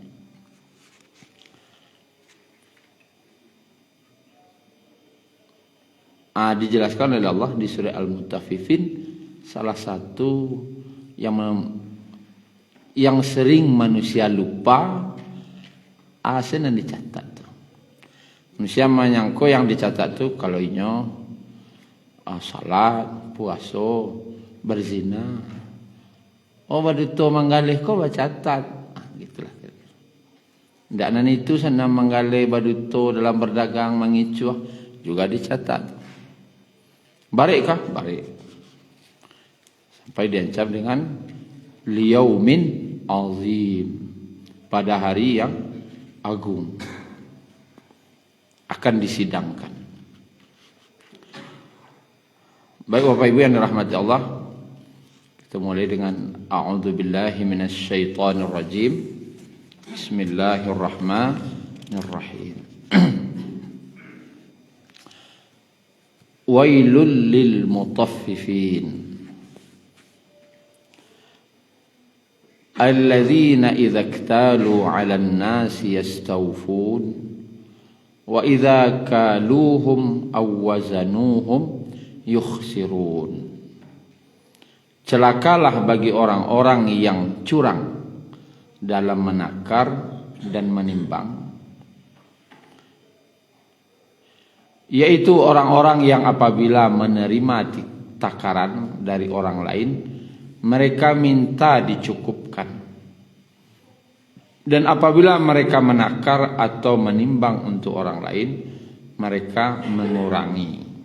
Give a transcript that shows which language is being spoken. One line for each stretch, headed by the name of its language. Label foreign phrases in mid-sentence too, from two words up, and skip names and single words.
Indonesian: Dijelaskan oleh Allah di surah Al-Mutaffifin, salah satu yang sering manusia lupa asen yang dicatat. Manusia menyangka yang dicatat tuh kalau inyo salat, puasa, berzina.
Minangkabau: Oh, baduto manggaleh kau bacatat.
Indonesian: Gitulah.
Minangkabau: Ndak nan itu sana manggaleh baduto dalam berdagang mangicuah juga dicatat. Barik kah? Barik.
Indonesian: Sampai diancam dengan
Arabic: ليوم عظيم,
Indonesian: pada hari yang agung akan disidangkan. Baik Bapak Ibu yang dirahmati Allah, kita mulai dengan
Arabic: أعوذ بالله من الشيطان الرجيم. بسم الله الرحمن الرحيم. ويل للمطففين الذين إذا اكتالوا على الناس يستوفون وإذا كالوهم أو وزنوهم يخسرون.
Indonesian: Celakalah bagi orang-orang yang curang dalam menakar dan menimbang, yaitu orang-orang yang apabila menerima takaran dari orang lain, mereka minta dicukupkan, dan apabila mereka menakar atau menimbang untuk orang lain, mereka mengurangi.